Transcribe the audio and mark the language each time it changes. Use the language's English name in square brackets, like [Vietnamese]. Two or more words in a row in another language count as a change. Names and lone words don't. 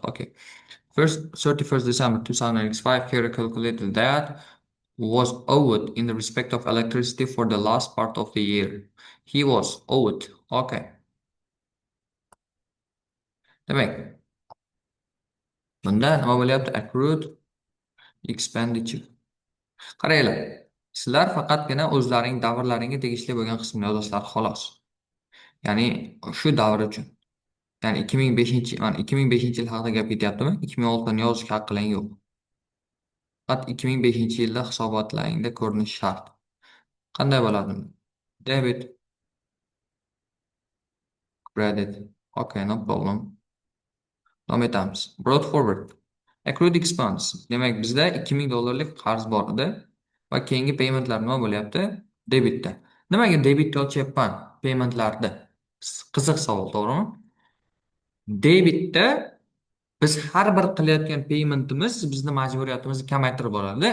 [English] Okay. First, 31st December 2005, Kira calculated that was owed in the respect of electricity for the last part of the year. He was owed. Okay. [Uzbek] Demek, bunda nima bo'lyapti? [English] Accrued expenditure. Qaranglar. [Uzbek] Sizlar faqatgina o'zlarining davrlaringga tegishli bo'lgan qismini yozasizlar xolos. Ya'ni shu davr uchun. Ya'ni 2005-yil haqida gap ketyaptimi? 2006ni yozishga haqqing yo'q. Faqat 2005-yilda hisobotlaringda ko'rinishi shart. Qanday bo'ladi? [English] Debit, credit. Okay, no problem. [Uzbek] Davom etamiz. [English] Brought forward. Accrued expense. [Uzbek] Demak, bizda 2000 dollarlik qarz bor edi va keyingi paymentlar nima bo'lyapti? Debitda. Nimaga debitga ochyapman paymentlarni? Qiziq savol, to'g'rimi? Debitda biz har bir qilayotgan paymentimiz bizni majburiyatimizni kamaytirib boradi.